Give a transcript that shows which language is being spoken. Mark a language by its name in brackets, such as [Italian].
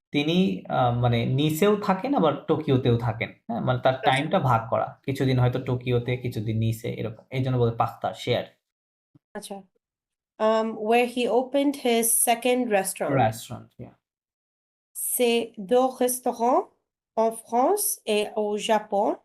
[Bangla] তিনি মানে নিসেও থাকেন আবার টোকিওতেও থাকেন। হ্যাঁ? মানে তার আচ্ছা। টাইমটা ভাগ করা। কিছুদিন হয়তো টোকিওতে, কিছুদিন নিসে এরকম। এইজন্য বলে পাখতা, শেয়ার। আচ্ছা। [English] Where he opened his second restaurant. Restaurant, yeah. [French] Ces deux restaurants en France et au Japon